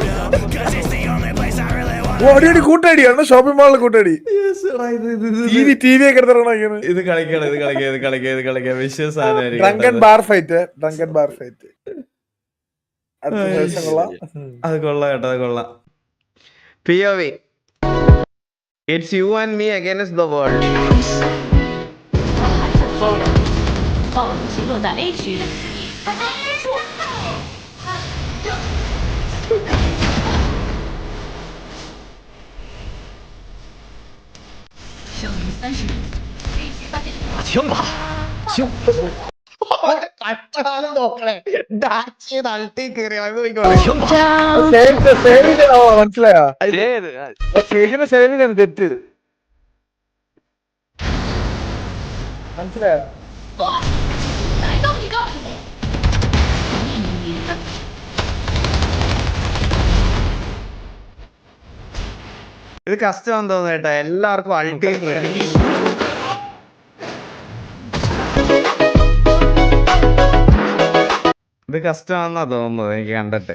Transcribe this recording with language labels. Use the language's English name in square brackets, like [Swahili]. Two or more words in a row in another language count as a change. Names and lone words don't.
[Malayalam] കൂട്ടടിയാണ് ഷോപ്പിംഗ് മാളിലെ കൂട്ടടി. TV ഒക്കെ എടുത്തിറങ്ങണ. ഇത് കളിക്കാം വിശ്വാസം. [English] drunken bar fight. [Malayalam] അത് കൊള്ളാം കേട്ടോ, അത് കൊള്ളാം. [English] POV it's you and me against the world. [Chinese] 暴龙击落在 A 区。小于30米，A 区发现枪吧， [Malayalam] നോക്കണേ ഡാച്ചി തട്ടി കയറിയോ? മനസ്സിലായോ? തെറ്റ് മനസ്സിലായോ? [Chinese] 来到一个。 [Malayalam] ഇത് കഷ്ടമാണെന്ന് തോന്നുന്നു കേട്ടോ. എല്ലാവർക്കും അൾട്ടിമേറ്റ് ഇത് കഷ്ടമാണെന്നാ തോന്നുന്നത് എനിക്ക് കണ്ടിട്ട്.